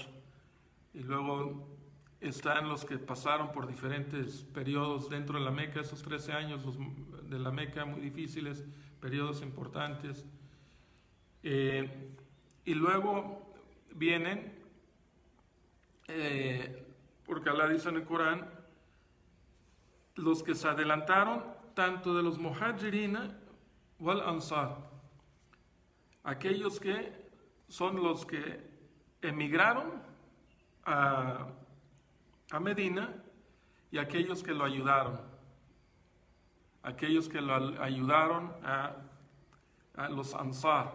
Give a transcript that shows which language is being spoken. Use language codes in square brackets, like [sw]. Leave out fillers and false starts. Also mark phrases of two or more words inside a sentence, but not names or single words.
[es] Y luego están los que pasaron por diferentes periodos dentro de la Meca, esos 13 años de la Meca muy difíciles, periodos importantes. Y luego vienen, porque Allah dice en el Corán, los que se adelantaron tanto de los [ar] المهاجرين والأنصار, [es] aquellos que son los que emigraron a Medina, y aquellos que lo ayudaron, a los ansar.